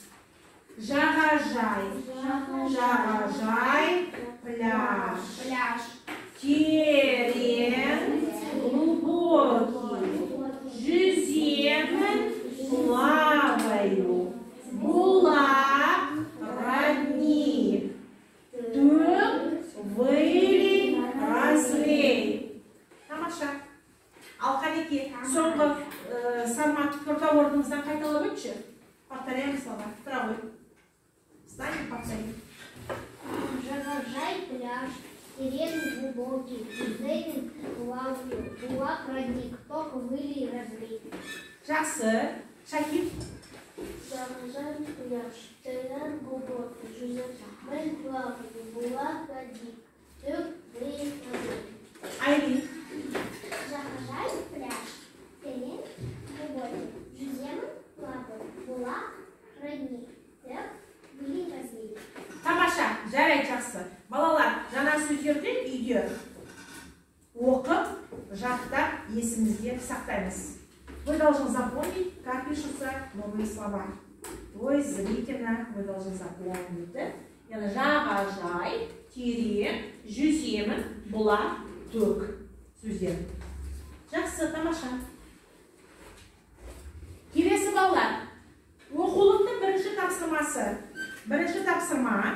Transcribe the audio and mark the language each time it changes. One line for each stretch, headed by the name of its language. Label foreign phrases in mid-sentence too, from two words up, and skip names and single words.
Kazakh: Жағажай, жағажай, пляж, терең, глубокий, жүземін, плаваю, бұлақ, родник, ток,
Russian: вылей, разлей.
Kazakh: Тамаша. Ал Қанеке, соңғы салмақты орнымыздан қайталап өтші.
Russian: Повторяем слова. Второй. Встань и повтори.
Kazakh: Жағажай, пляж, терен глубокий, жүземін, плаваю, бұлақ, родник, ток,
Russian: вылей, разлей.
Kazakh: Жақсы. Шакир. Жағажай, пляж, терен глубокий, жүземін, плаваю, бұлақ, родник, ток,
Russian: вылей, разлей.
Kazakh: Айлин. Жағажай, пляж, терен глубокий, жүземін, плаваю, бұлақ, родник, ток,
Russian: вылей, разлей.
Kazakh: Тамаша, жарай жақсы. Балалар, жаңа сөздерді үйде оқып, жаттап, есімізде сақтаймыз.
Russian: Вы должны запомнить, как пишутся новые слова. То есть зрительно вы должны запомнить.
Kazakh: Жағажай, терең, жүземін, бұлақ, ток. Сөздер. Жақсы, тамаша. Келесі балалар. Оқулықтың бірінші тапсырмасы. Бірінші тапсырма.